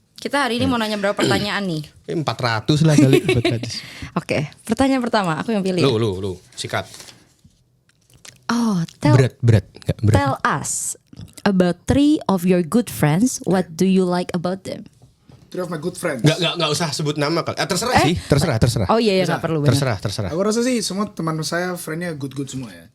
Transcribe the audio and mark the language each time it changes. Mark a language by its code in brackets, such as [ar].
[id] Kita hari ini mau nanya berapa pertanyaan nih? 400 lah kali 400. Oke, pertanyaan pertama aku yang pilih. Lu sikat. Oh, Berat. Nggak berat. [en] tell us about 3 of your good friends. What do you like about them? 3 of my good friends. [id] Nggak usah sebut nama kali. Terserah sih, terserah. Oh iya, nggak perlu. benar. Terserah. Aku rasa sih semua teman saya friendnya good semua ya.